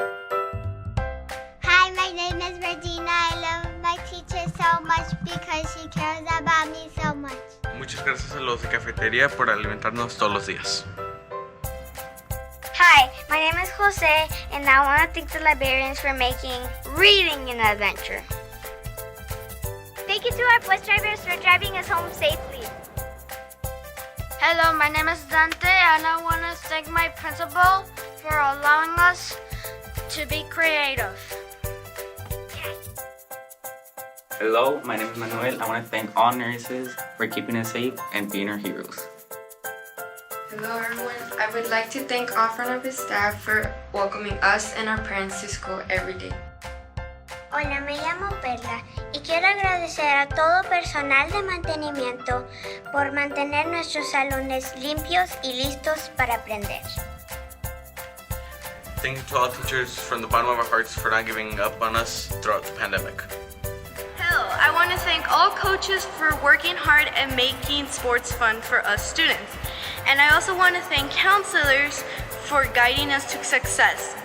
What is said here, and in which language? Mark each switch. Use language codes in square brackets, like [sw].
[en] Hi, my name is Regina. I love my teacher so much because she cares about me so much. [es] Muchas gracias a los de cafetería por alimentarnos todos los días. [en] Hi, my name is Jose, and I want to thank the librarians for making reading an adventure. Thank you to our bus drivers for driving us home safely. Hello, my name is Dante, and I want to thank my principal for allowing us to be creative. Hello, my name is Manuel. I want to thank all nurses for keeping us safe and being our heroes. Hello everyone, I would like to thank all front office staff for welcoming us and our parents to school every day. [es] Hola, me llamo Perla y quiero agradecer a todo personal de mantenimiento por mantener nuestros salones limpios y listos para aprender. [en] Thank you to all teachers from the bottom of our hearts for not giving up on us throughout the pandemic. Hello, I want to thank all coaches for working hard and making sports fun for us students. And I also want to thank counselors for guiding us to success.